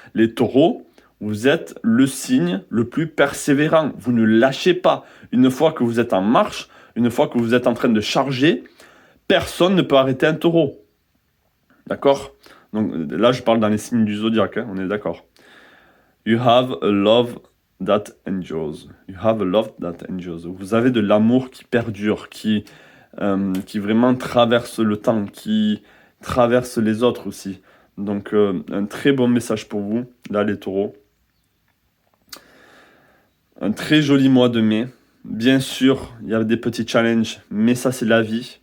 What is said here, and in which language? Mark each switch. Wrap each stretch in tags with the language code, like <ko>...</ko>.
<fr>Les taureaux, vous êtes le signe le plus persévérant. Vous ne lâchez pas. Une fois que vous êtes en marche, une fois que vous êtes en train de charger, personne ne peut arrêter un taureau. D'accord? Donc là, je parle dans les signes du zodiaque, hein, on est d'accord.</fr> <en>You have a love that endures. You have a love that endures.</en> <fr>Vous avez de l'amour qui perdure, qui vraiment traverse le temps, qui traverse les autres aussi. Donc un très bon message pour vous, là les taureaux. Un très joli mois de mai. Bien sûr, il y a des petits challenges, mais ça c'est la vie.</fr>